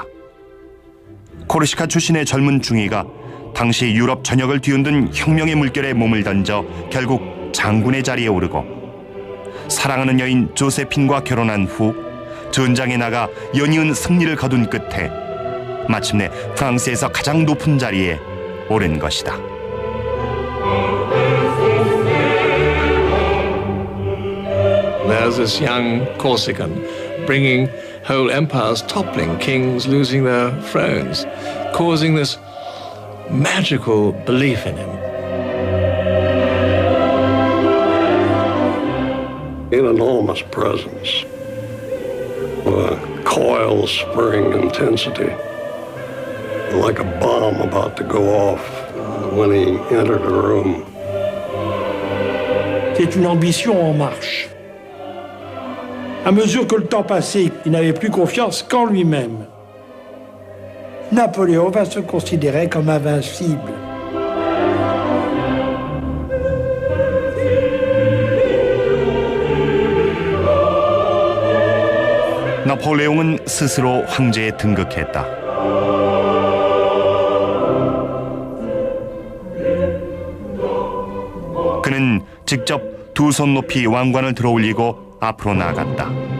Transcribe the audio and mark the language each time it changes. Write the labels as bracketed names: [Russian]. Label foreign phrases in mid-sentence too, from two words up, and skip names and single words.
[Korean] 코르시카 출신의 젊은 중위가 당시 유럽 전역을 뒤흔든 혁명의 물결에 몸을 던져 결국 장군의 자리에 오르고 사랑하는 여인 조세핀과 결혼한 후 전장에 나가 연이은 승리를 거둔 끝에 마침내 프랑스에서 가장 높은 자리에 오른 것이다. [English] There's this young Corsican bringing whole empires toppling, kings losing their thrones, causing this magical belief in him. An enormous presence, with a coil-spring intensity, like a bomb about to go off when he entered the room. [French] C'est une ambition en marche. À mesure que le temps passait, il n'avait plus confiance qu'en lui-même. Napoléon va se considérer comme invincible. [Korean] 나폴레옹은 스스로 황제에 등극했다. 그는 직접 두 손 높이 왕관을 들어올리고 앞으로 나아갔다.